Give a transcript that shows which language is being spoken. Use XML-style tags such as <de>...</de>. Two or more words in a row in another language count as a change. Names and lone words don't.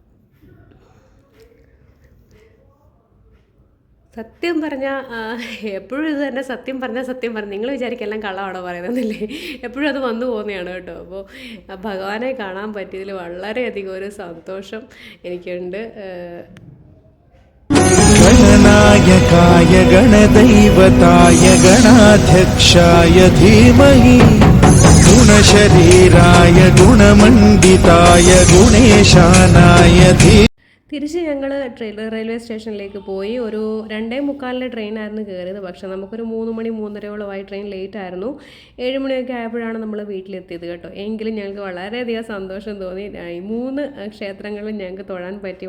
<ml>സത്യം പറഞ്ഞാൽ എപ്പോഴും ഇത് തന്നെ, സത്യം പറഞ്ഞാൽ നിങ്ങൾ വിചാരിക്കും എല്ലാം കള്ളമാണോ പറയുന്നതല്ലേ, എപ്പോഴും അത് വന്നു പോകുന്നതാണ് കേട്ടോ. അപ്പോൾ ഭഗവാനെ കാണാൻ പറ്റിയതിൽ വളരെയധികം ഒരു സന്തോഷം എനിക്കുണ്ട്.</ml> <sa>गणनायकाय गणदैवताय गणाध्यक्षाय धीमहि गुणशरीराय गुणमण्डिताय गुणेशानाय धीमहि.</sa> <ml>തിരിച്ച് ഞങ്ങൾ റെയിൽവേ സ്റ്റേഷനിലേക്ക് പോയി. ഒരു 2:45 ട്രെയിനായിരുന്നു കയറിയത്. പക്ഷേ നമുക്കൊരു 3 മണി 3:30 ട്രെയിൻ ലേറ്റ് ആയിരുന്നു. 7 മണിയൊക്കെ ആയപ്പോഴാണ് നമ്മൾ വീട്ടിലെത്തിയത് കേട്ടോ. എങ്കിലും ഞങ്ങൾക്ക് വളരെയധികം സന്തോഷം തോന്നി. ഈ 3 ക്ഷേത്രങ്ങളും ഞങ്ങൾക്ക് തൊഴാൻ പറ്റി.</ml>